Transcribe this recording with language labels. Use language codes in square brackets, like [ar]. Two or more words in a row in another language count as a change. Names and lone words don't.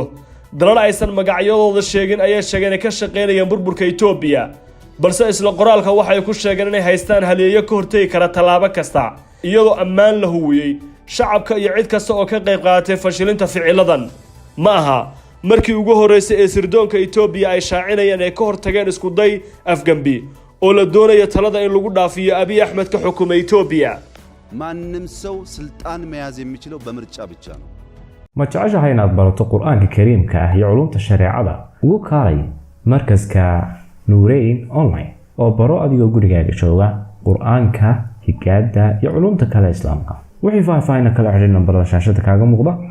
[so] dalal aysan magacyadooda sheegin ayaa sheegeen ka shaqeynayaan burburka Itoobiya balse isla qoraalka waxay ku sheegeen inay haystaan haleeyo ka hortagi kara talaabo kasta iyadoo ammaan la huwiyay shacabka iyo cid kasta oo ka qayb qaadatay fashilinta ficiladan. ma aha markii ugu horeysay ee sirdoonka Itoobiya ay shaacinayaan ay ka hortageen isku day afgambi oo la doonayo talada in lagu dhaafiyo Abiy Ahmed ka xukumay Itoobiya. [am] ማንም ሰው ስልጣን መያዝ የሚችለው በምርጫ ብቻ ነው። [so] ma jeceshahay inaad barato quraanka kariimka ah iyo culumta shariicada ugu kaalay markaska Nuurayn online oo baro adigoo gurigaaga jooga quraanka higaada iyo culumta kale islaamka wixii faahfaahin kala xiriir nambarada shaashada kaaga muuqda